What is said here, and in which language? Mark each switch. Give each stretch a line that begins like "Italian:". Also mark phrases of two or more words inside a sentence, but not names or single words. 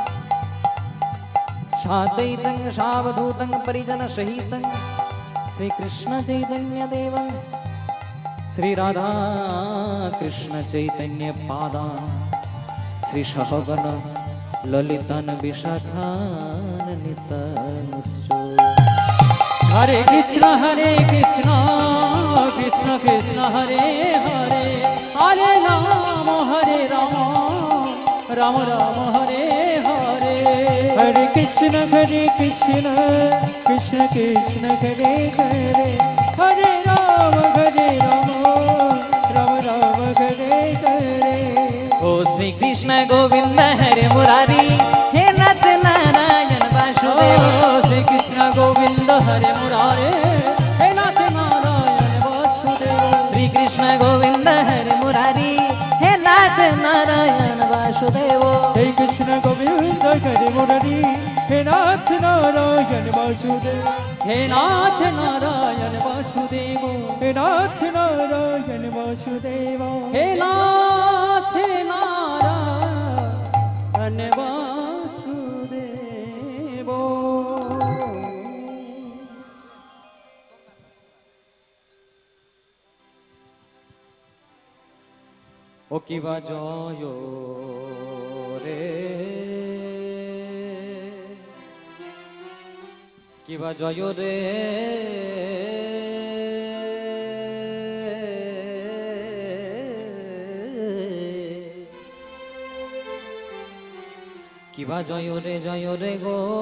Sanskrit: साद्वैतं सावधूतं परिजन सहितं श्री कृष्ण चैतन्य देवं श्री राधा कृष्ण चैतन्य पादान् श्री सहगण ललितान् विशाखान् नितांश्च हरे कृष्ण कृष्ण कृष्ण हरे हरे हरे राम राम राम हरे हरे हरे कृष्ण कृष्ण कृष्ण हरे हरे हरे राम राम राम हरे हरे ओ श्री कृष्ण गोविंद हरे मुरारी हे नाथ नारायण वासुदेव श्री कृष्ण गोविंद हरे मुरारे हे नाथ नारायण वासुदेव श्री कृष्ण गोविंद हरे मुरारी हे नाथ नारायण वासुदेव श्री कृष्ण गोविंद हरे मुरारी हे नाथ नारायण वासुदेव हे नाथ नारायण वासुदेव हे नाथ नारायण वासुदेव हे नाथ नारायण वासुदेव
Bangla: ও কিবা জয় রে কিবা জয় রে কিবা জয় রে গো